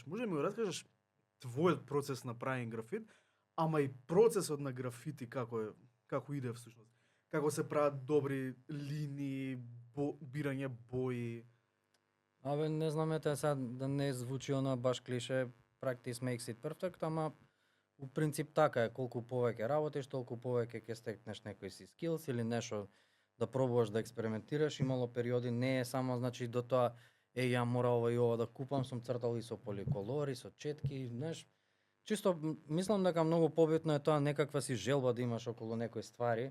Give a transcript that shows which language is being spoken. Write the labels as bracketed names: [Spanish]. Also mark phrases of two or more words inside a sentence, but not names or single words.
[Macedonian] Може да ми го раскажеш твојот процес на правење графит, ама и процесот на графити како иде всушност. Како се прават добри линии, бирање бои. Абе, не знам, ете сега да не звучи она баш клише, [English] practice makes it perfect, [Macedonian] ама у принцип така е, колку повеќе работиш, толку повеќе ќе стекнеш некој си скилс или нешто да пробуваш да експериментираш. Имало периоди, не е само значи до тоа ја мора ова и ова да купам, сум цртал и со поликолори, со четки, знаеш. Чисто мислам дека многу побитно е тоа некаква си желба да имаш околу некои ствари.